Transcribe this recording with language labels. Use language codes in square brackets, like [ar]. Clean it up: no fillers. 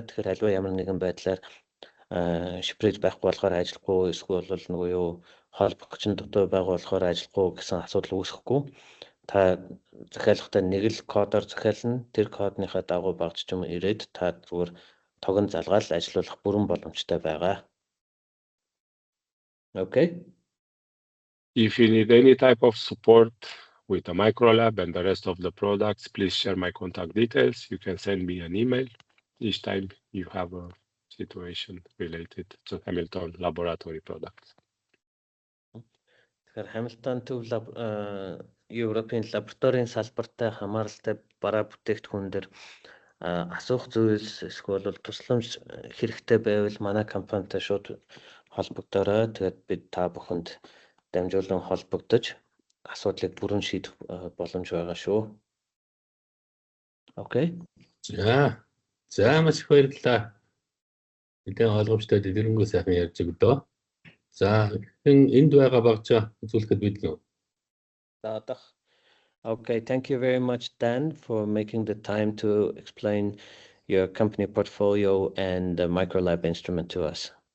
[mn] Тэгэхээр аливаа ямар нэгэн байдлаар шипрэж байхгүй болохоор ажиллахгүй, эсвэл бол нөгөө юу холбогч нь дутуу байгаа болохоор ажиллахгүй гэсэн асуудал үүсэхгүй. Та захиалгатай нэг л кодоор захиална. Тэр кодныхаа дагуу багж ч юм ирээд та зүгээр тогон залгаал ажиллуулах бүрэн боломжтой байгаа. [en] Okay. If you need any type of support with the microlab and the rest of the products, please share my contact details. You can send me an email each time you have a situation related to Hamilton laboratory products. [mn] Тэгэхээр Hamilton төв Европын лабораторийн салбартай хамааралтай бараа бүтээгдэхүүн дээр асуух зүйлс эсвэл тусламж хэрэгтэй байвал манай компанитай шууд холбогдорой. Тэгээд бид та бүхэнд дамжуулан холбогдож асуудлыг бүрэн шийдэх боломж байгаа шүү. [en] Okay. [mn] За маш их баярлалаа. Мэдээ ойлгомжтой дэлгэрэнгүй сайхан ярьж өгдөө. За энд байгаа багжаа үзүүлэхэд бид нөө. [en] Okay, thank you very much, Dan, for making the time to explain your company portfolio and the microlab instrument to us.